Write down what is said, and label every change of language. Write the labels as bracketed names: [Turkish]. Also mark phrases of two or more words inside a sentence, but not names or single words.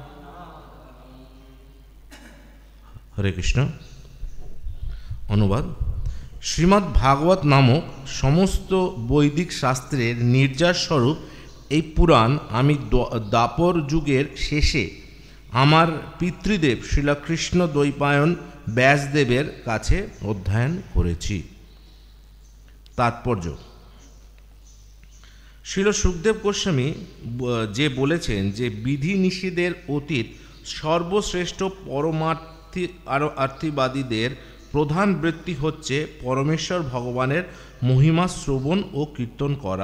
[Bangla] हरे कृष्ण। অনুবাদ। শ্রীমদ্ ভাগবত নামক সমস্ত বৈদিক শাস্ত্রের নির্যাস স্বরূপ এই পুরাণ আমি দ্বাপর যুগের শেষে আমার পিতৃদেব শ্রীলা কৃষ্ণ দ্বৈপায়ন ব্যাসদেবের কাছে অধ্যয়ন করেছি। তাৎপর্য। শ্রীল সুখদেব গোস্বামী যে বলেছেন যে বিধি নিষেধের অতীত সর্বশ্রেষ্ঠ পরমার্থীবাদীদের প্রধান বৃত্তি হচ্ছে পরমেশ্বর ভগবানের মহিমা শ্রবণ ও কীর্তন করা।